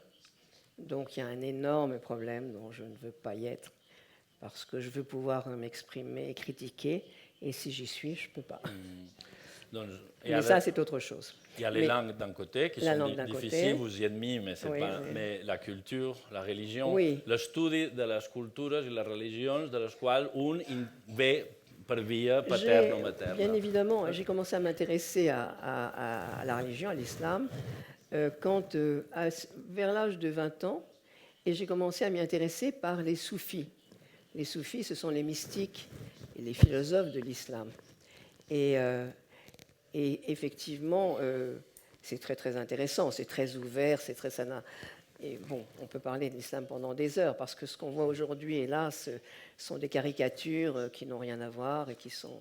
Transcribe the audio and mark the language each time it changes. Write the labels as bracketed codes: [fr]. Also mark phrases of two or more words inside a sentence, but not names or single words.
[fr] Donc il y a un énorme problème dont je ne veux pas y être parce que je veux pouvoir m'exprimer et critiquer. Et si j'y suis, je ne peux pas. Donc, Mais ça, c'est autre chose. il y a les Mais- langues d'un côté qui La sont langue d'un difficiles, côté. vous y êtes mis, mais, Oui, pas, oui. mais la culture, la religion, Oui. [ca] l'estudi de les cultures i les religions de les quals un ve per via [fr] J'ai- [ca] paterna o materna. [fr] Bien évidemment, j'ai commencé à m'intéresser à la religion, à l'islam, vers l'âge de 20 ans, et j'ai commencé à m'y intéresser par les soufis. Les soufis, ce sont les mystiques et les philosophes de l'islam. Et effectivement, c'est très très intéressant, c'est très ouvert, c'est très et bon, on peut parler de l'islam pendant des heures parce que ce qu'on voit aujourd'hui, hélas, sont des caricatures qui n'ont rien à voir et qui sont.